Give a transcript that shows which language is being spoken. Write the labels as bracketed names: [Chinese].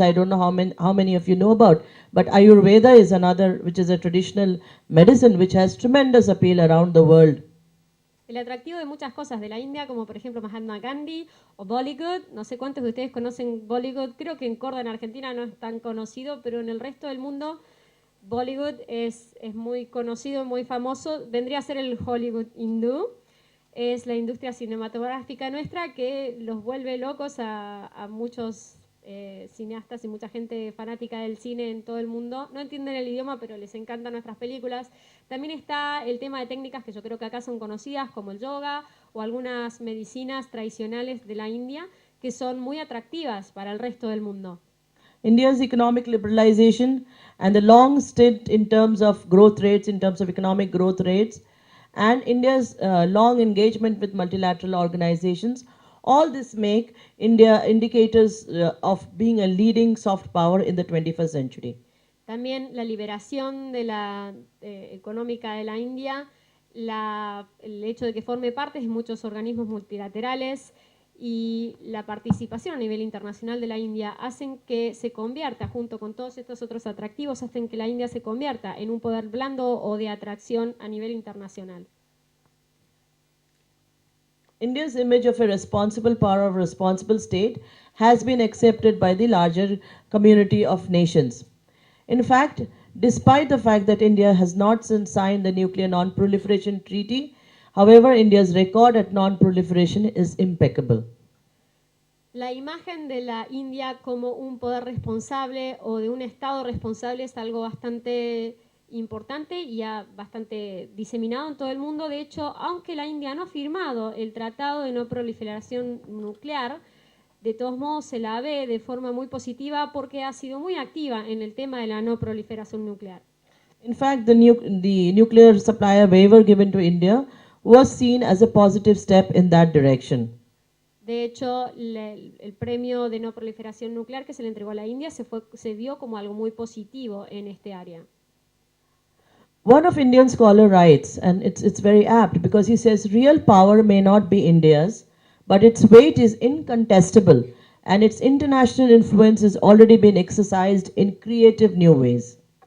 [English] I don't know how many of you know about, but Ayurveda is another, which is a traditional medicine which has tremendous appeal around the world. [Spanish] El atractivo de muchas cosas de la India, como por ejemplo Mahatma Gandhi o Bollywood, no sé cuántos de ustedes conocen Bollywood, creo que en Córdoba, en Argentina, no es tan conocido, pero en el resto del mundo Bollywood es muy conocido, muy famoso, vendría a ser el Hollywood hindú. Es la industria cinematográfica nuestra que los vuelve locos a muchos cineastas y mucha gente fanática del cine en todo el mundo. No entienden el idioma, pero les encantan nuestras películas. También está el tema de técnicas que yo creo que acá son conocidas, como el yoga o algunas medicinas tradicionales de la India, que son muy atractivas para el resto del mundo. [English] India's economic liberalization and the long stint in terms of growth rates, in terms of economic growth rates, and India's long engagement with multilateral organizations, all this make India indicators of being a leading soft power in the 21st century. [Spanish] También la liberación de la económica de la India, el hecho de que forme parte de muchos organismos multilaterales y la participación a nivel internacional de la India hacen que se convierta, junto con todos estos otros atractivos, hacen que la India se convierta en un poder blando o de atracción a nivel internacional. [English] India's image of a responsible power, of a responsible state, has been accepted by the larger community of nations. In fact, despite the fact that India has not since signed the Nuclear Non-Proliferation Treaty, however, India's record at non-proliferation is impeccable. [Spanish] La imagen de la India como un poder responsable o de un Estado responsable es algo bastante importante y ya bastante diseminado en todo el mundo. De hecho, aunque la India no ha firmado el Tratado de No Proliferación Nuclear, de todos modos se la ve de forma muy positiva porque ha sido muy activa en el tema de la no proliferación nuclear. [English] In fact, the nuclear supplier waiver given to India was seen as a positive step in that direction. [Spanish] De hecho, el premio de no proliferación nuclear que se le entregó a la India se vio como algo muy positivo en este área. [English] One of Indian scholar writes, and it's very apt because he says, real power may not be India's, but its weight is incontestable and its international influence has already been exercised in creative new ways.